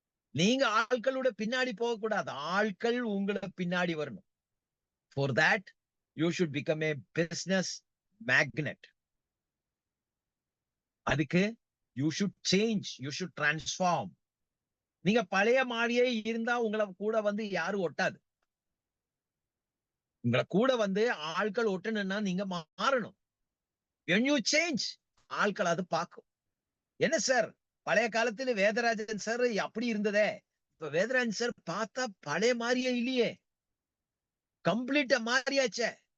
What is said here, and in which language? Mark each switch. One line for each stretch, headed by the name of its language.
Tamil: நீங்க ஆட்களோட பின்னாடி போக கூடாது, ஆட்கள் உங்களை பின்னாடி வரணும்.
English: For that you should become a business magnet. அதுக்கு you should change, you should transform.
Tamil: நீங்க பழைய மாதிரியே இருந்தா உங்களை கூட வந்து யாரும் ஒட்டாது. உங்களை கூட வந்து ஆட்கள் ஒட்டணும்னா நீங்க மாறணும்.
English: when you change,
Tamil: ஆட்கள் அது பார்க்கும். என்ன சார் பழைய காலத்துல வேதராஜன் சார் அப்படி இருந்ததே, இப்ப வேதராஜன் சார் பார்த்தா பழைய மாதிரியே இல்லையே, கம்ப்ளீட்டா மாறியாச்சே.